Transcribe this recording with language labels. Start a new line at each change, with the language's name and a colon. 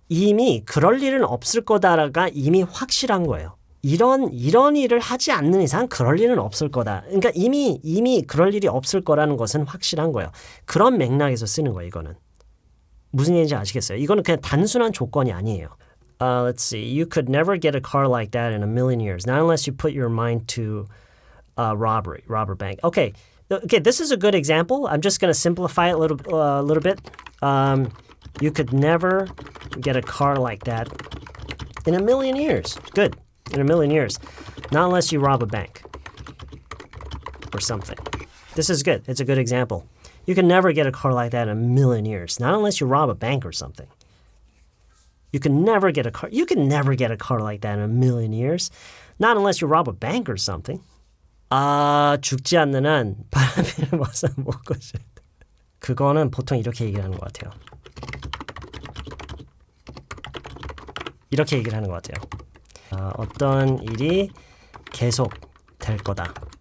Korean: 이미 그럴 일은 없을 거다가 이미 확실한 거예요. 이런 일을 하지 않는 이상 그럴 일은 없을 거다. 그러니까 이미 그럴 일이 없을 거라는 것은 확실한 거예요. 그런 맥락에서 쓰는 거예요, 이거는. 무슨 얘기인지 아시겠어요? 이거는 그냥 단순한 조건이 아니에요.
English: Let's see. You could never get a car like that in a million years. Not unless you put your mind to robber bank. Okay, this is a good example. I'm just going to simplify it a little bit. You could never get a car like that in a million years. Good. In a million years. Not unless you rob a bank or something. This is good. It's a good example. You can never get a car like that in a million years. Not unless you rob a bank or something. You can never get a car like that in a million years. Not unless you rob a bank or something.
Korean: 죽지 않는 한 바람을 벗어 먹고 싶다. 그거는 보통 이렇게 얘기를 하는 것 같아요. 이렇게 얘기를 하는 것 같아요. 어떤 일이 계속 될 거다.